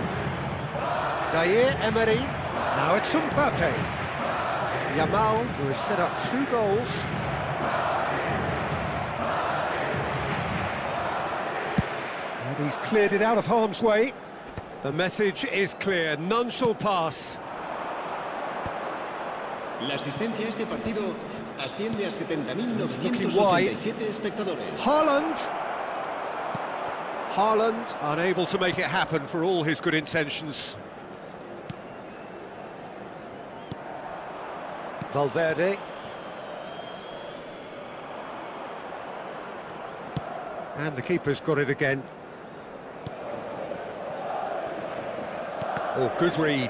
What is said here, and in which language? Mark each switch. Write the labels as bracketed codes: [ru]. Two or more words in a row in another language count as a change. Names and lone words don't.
[en] Zaire Emery. Now it's Mbappé. Yamal, who has set up 2 goals. And he's cleared it out of harm's way. The message is clear, none shall pass. [es] La asistencia a este partido asciende a [en] Looking wide. [es] 70.987 espectadores. [en] Haaland. Haaland unable to make it happen for all his good intentions. Valverde. And the keeper's got it again. Oh, good read.